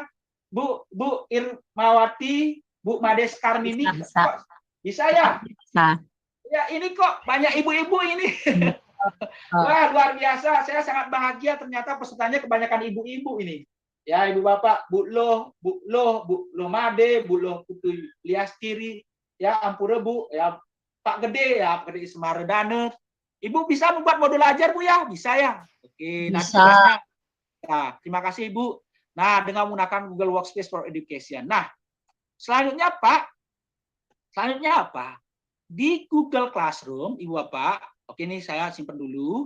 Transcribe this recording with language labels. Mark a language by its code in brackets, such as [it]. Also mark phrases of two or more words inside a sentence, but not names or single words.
[id] Bu Irmawati, Bu Mades Karmini? Bisa ya? Bisa. Ya, ini kok banyak ibu-ibu ini. Wah, luar biasa. Saya sangat bahagia ternyata pesertanya kebanyakan ibu-ibu ini. Ya, Ibu Bapak, Bu Loh Made, Bu Loh Putu Liastiri, ya Ampura Bu, ya Pak Gede, ya Pak Gede Ismaredane. Ibu bisa membuat modul ajar Bu ya? Bisa ya? Oke, nanti tugasnya. Nah, terima kasih Ibu. Nah, dengan menggunakan Google Workspace for Education. Nah, selanjutnya Pak, apa? Di Google Classroom, Ibu Bapak, oke ini saya simpan dulu.